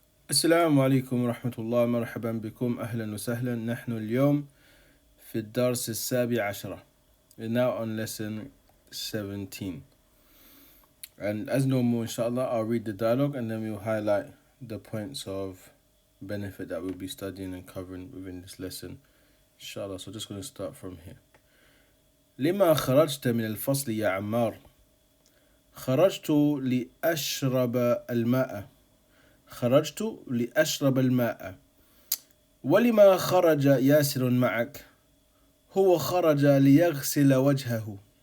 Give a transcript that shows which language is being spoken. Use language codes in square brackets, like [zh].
[ar] السلام عليكم ورحمة الله، مرحبا بكم، أهلا وسهلا. نحن اليوم في الدرس السابع عشرة. [en] We're now on lesson 17. And as normal, inshallah, I'll read the dialogue and then we'll highlight the points of benefit that we'll be studying and covering within this lesson, inshallah. So just going to start from here. [ar] لما خرجت من الفصل يا عمار؟ خرجت لأشرب الماء. خرجت لأشرب الماء. ولما خرج ياسر معك؟ هو خرج ليغسل وجهه.